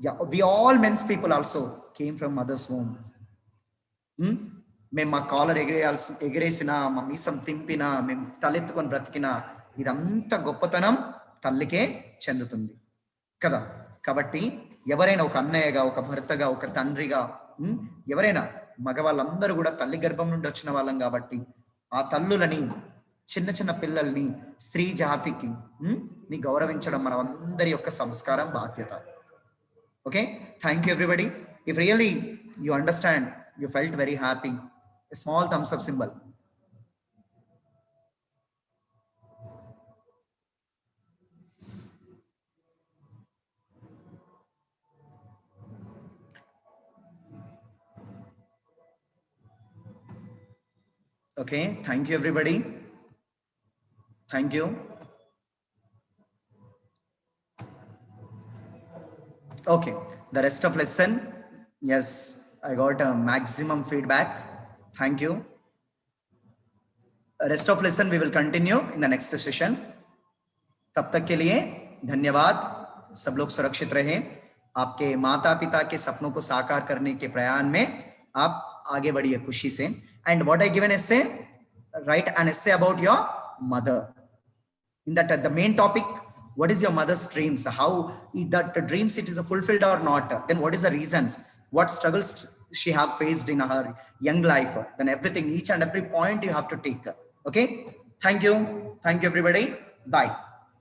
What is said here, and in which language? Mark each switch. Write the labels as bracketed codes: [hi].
[en] We all men's people also came from mother's womb. [te] మేము మా caller ఎగిరేసినా మా మీసం తింపినా మేము తలెత్తుకొని బ్రతికినా ఇదంతా గొప్పతనం తల్లికే చెందుతుంది కదా. కాబట్టి ఎవరైనా ఒక అన్నయ్యగా, ఒక భర్తగా, ఒక తండ్రిగా, ఎవరైనా మగవాళ్ళందరూ కూడా తల్లి గర్భం నుండి వచ్చిన వాళ్ళం. కాబట్టి ఆ తల్లులని, చిన్న చిన్న పిల్లల్ని, స్త్రీ జాతికి ని గౌరవించడం మన అందరి యొక్క సంస్కారం, బాధ్యత. [en] Okay, thank you everybody. If really you understand, you felt very happy, a small thumbs up symbol. Okay, thank you everybody. Thank you. Okay, the rest of lesson, yes, I got a maximum feedback. Thank you. Rest of lesson we will continue in the next session. [hi] तब तक के लिए धन्यवाद. सब लोग सुरक्षित रहें. आपके माता पिता के सपनों को साकार करने के प्रयास में आप आगे बढ़िए खुशी से. [en] And what I given essay, write an essay about your mother. In that the main topic, what is your mother's dreams? How that dreams it is fulfilled or not? Then what is the reasons? What struggles she have faced in her young life? Then everything, each and every point you have to take. Okay. Thank you. Thank you everybody. Bye.